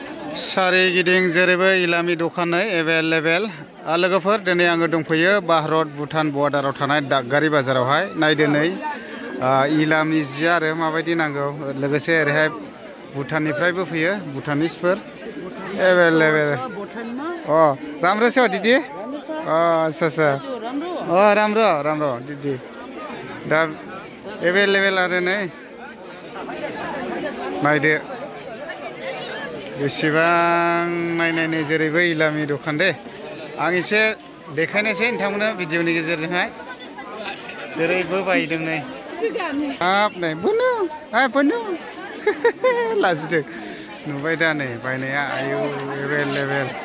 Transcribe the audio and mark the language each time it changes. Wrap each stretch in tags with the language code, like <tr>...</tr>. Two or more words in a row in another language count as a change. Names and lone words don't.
<brx>सारिगिदिं जेरैबो इलामी दखानै एभेलेबेल लोगोफोर दिनै आङो दंफैयो भारत भुटान बर्डाराव थानाय दागगारि बाजारावहाय नायदो नै इलामी जि आरो माबायदि नांगौ लोगोसे ओरैहाय भुटाननिफ्रायबो फैयो भुटानिसफोर एभेलेबेल अ</brx> <ne>राम्रो छ दिदी</ne> <brx>अच्छा</brx> <ne>राम्रो दिदी</ne> <brx>दा एभेलेबेल आरो नै नायदो बेसेबां नायनायनि जेरैबो इलामी दखान दे आं एसे देखायनोसै नोंथांमोननो भिडिअनि गेजेरजोंहाय जेरैबो बायदों नै हाब नै बोनो लाजिदों नुबाय दा नै बायनाया आयु एभेलेबेल</brx>